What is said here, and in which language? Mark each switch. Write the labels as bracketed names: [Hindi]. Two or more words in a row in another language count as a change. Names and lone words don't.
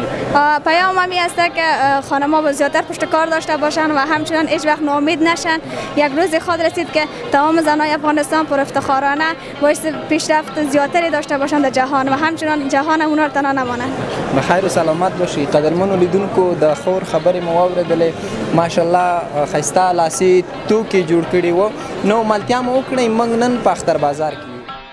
[Persian] پیام همی است که خانم‌ها با زیادتر پشت کار داشته باشن و همچنان هیچ وقت ناامید نشن. یک روز خود رسید که تمام زنای افغانستان پر افتخارانه باعث پیشرفت زیادتری داشته باشند در جهان و همچنان جهان اونا رو تنها نمانند. بخیر و سلامت باشی. [Pashto] قدرمنو لیدونکو د خور خبرې مو واورېدلې. ماشاءالله ښایسته لاسي توکي جوړ کړي وو. نو ملتیا مو وکړئ موږ نن په اختر بازار کې یو.